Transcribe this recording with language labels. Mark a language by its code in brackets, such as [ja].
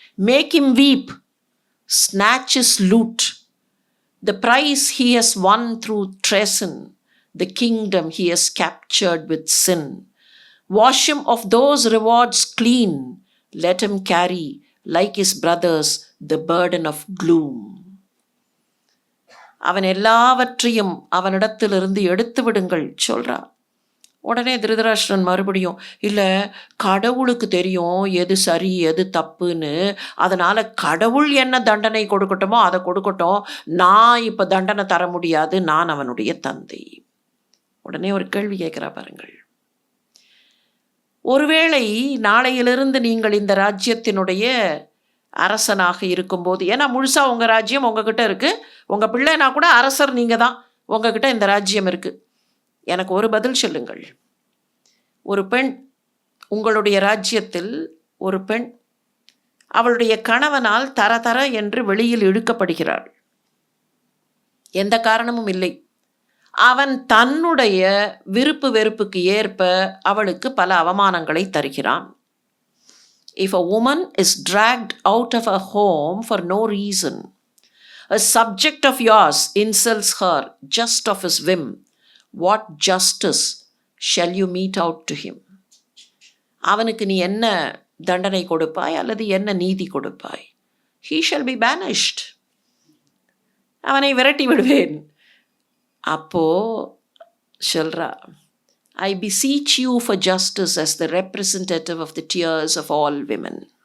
[en] Make him weep, snatch his loot, the prize he has won through treason, the kingdom he has captured with sin. Wash him of those rewards clean, let him carry, like his brothers, the burden of gloom. [ta] அவன் எல்லாவற்றையும் அவனிடத்திலிருந்து எடுத்து விடுங்கள் சொல்றா. உடனே திருதராஷ்டிரன் மறுபடியும், இல்லை கடவுளுக்கு தெரியும் எது சரி எது தப்புன்னு, அதனால் கடவுள் என்ன தண்டனை கொடுக்கட்டுமோ அதை கொடுக்கட்டும், நான் இப்போ தண்டனை தர முடியாது, நான் அவனுடைய தந்தை. உடனே ஒரு கேள்வி கேட்குறா பாருங்கள். ஒருவேளை நாளையிலிருந்து நீங்கள் இந்த ராஜ்யத்தினுடைய அரசனாக இருக்கும்போது, ஏன்னா முழுசாக உங்கள் ராஜ்யம் உங்ககிட்ட இருக்குது, உங்கள் பிள்ளைனா கூட அரசர் நீங்கள் தான், உங்ககிட்ட இந்த ராஜ்யம் இருக்குது. எனக்கு ஒரு பதில் சொல்லுங்கள். ஒரு பெண், உங்களுடைய ராஜ்யத்தில் ஒரு பெண் அவளுடைய கணவனால் தர தர என்று வெளியில் இழுக்கப்படுகிறாள். எந்த காரணமும் இல்லை. அவன் தன்னுடைய விருப்பு வெறுப்புக்கு ஏற்ப அவளுக்கு பல அவமானங்களை தருகிறான். [en] If a woman is dragged out of a home for no reason, a subject of yours insults her just of his whim, what justice shall you mete out to him? [ta] அவனுக்கு நீ என்ன தண்டனை கொடுப்பாய் அல்லது என்ன நீதி கொடுப்பாய்? [en] He shall be banished. [ta] அவனை விரட்டி விடுவேன். அப்போ சொல்றா, [en] I beseech you for justice as the representative of the tears of all women.